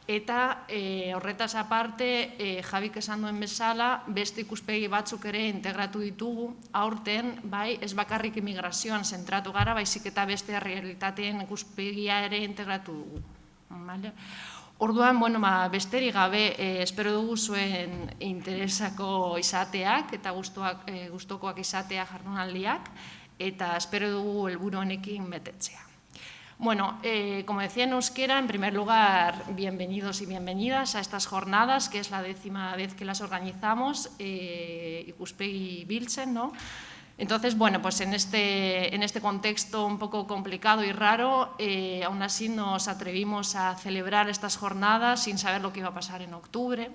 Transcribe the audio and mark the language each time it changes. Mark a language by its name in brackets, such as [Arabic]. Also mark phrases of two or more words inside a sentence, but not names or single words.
[Basque] Eta horretaz aparte, Jabik esan duen bezala, beste ikuspegi batzuk ere integratu ditugu, aurten, bai, ez bakarrik immigrazioan zentratu gara, baizik eta beste realitateen ikuspegia ere integratu dugu. Orduan, besterik gabe, espero dugu zuen interesako izateak eta gustokoak izatea jardunaldiak, eta espero dugu helburu honekin betetzea. [Spanish] Bueno, como decía en euskera, en primer lugar, bienvenidos y bienvenidas a estas jornadas, que es la 10ª vez que las organizamos, Ikuspegi Biltzen, ¿no? Entonces, bueno, pues en este contexto un poco complicado y raro, aún así nos atrevimos a celebrar estas jornadas sin saber lo que iba a pasar en octubre.